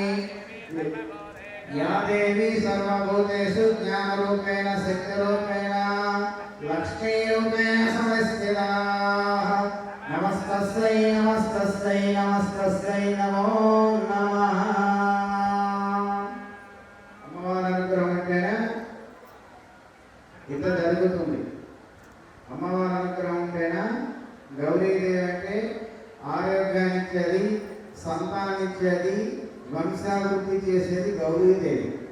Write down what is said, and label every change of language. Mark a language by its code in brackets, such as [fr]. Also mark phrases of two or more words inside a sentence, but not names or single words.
[sa] या देवी सर्वभूतेषु ज्ञानरूपेण शक्तिरूपेण लक्ष्मीरूपेण संस्थिता नमस्तस्यै नमस्तस्यै नमस्तस्यै नमो नमः [te] అమ్మవారి అనుగ్రహం ఉంటేనే ఇంత జరుగుతుంది అమ్మవారి అనుగ్రహం ఉంటేనా గౌరీదేవి అంటే ఆరోగ్యాన్ని ఇచ్చేది, సంతానం ఇచ్చేది, వంశాభివృద్ధి చేసేది గౌరీదేవి.